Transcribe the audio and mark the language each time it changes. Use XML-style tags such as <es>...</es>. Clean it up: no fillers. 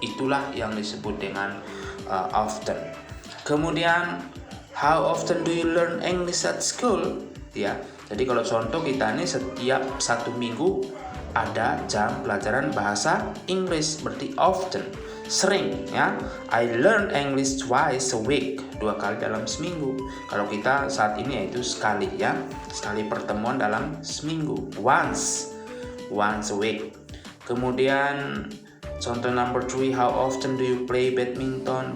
<id>Itulah yang disebut dengan often.</id> <en>Kemudian how often do you learn English at school?</en> <id>Ya, jadi kalau contoh kita ini setiap satu minggu ada jam pelajaran bahasa Inggris, berarti often, sering, ya.</id> <en>I learn English twice a week,</en> <id>2 kali dalam seminggu. Kalau kita saat ini yaitu sekali, ya, sekali pertemuan dalam seminggu,</id> <en>once a week.</en> <id>Kemudian contoh</id> <en>number 3, how often do you play badminton?</en>